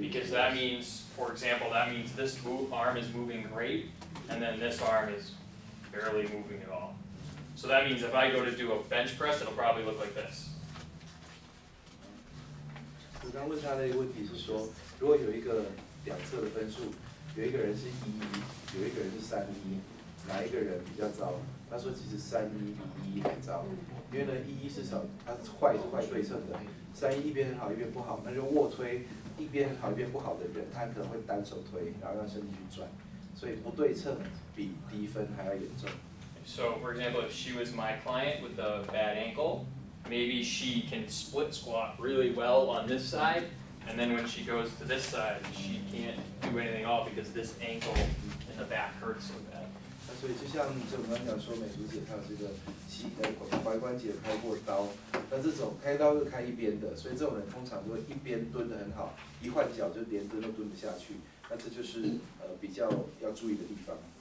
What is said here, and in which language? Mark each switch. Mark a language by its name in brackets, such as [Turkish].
[English] Because that means, for example, that means this arm is moving great, and then this arm is barely moving at all. So that means if I go to do a bench press, it'll probably look like this. [Chinese] 我刚问他的一个问题是说，如果有一个2侧的分数，有一个人是1-1，有一个人是3-1，哪一个人比较糟？他说其实3-1比1-1还糟，因为呢1-1是少，它是坏对称的，3-1一边很好一边不好，那就卧推一边好一边不好的人，他可能会单手推，然后让身体去转，所以不对称比低分还要严重。 [English] So, for example, if she was my client with a bad ankle, maybe she can split squat really well on this side, and then when she goes to this side, she can't do anything at all because this ankle in the back hurts so bad. [Chinese] 那所以就像我们刚讲说，美竹姐她有这个踝关节开过刀，那这种开刀是开一边的，所以这种人通常都会一边蹲得很好，一换脚就连蹲都蹲不下去，那这就是比较要注意的地方。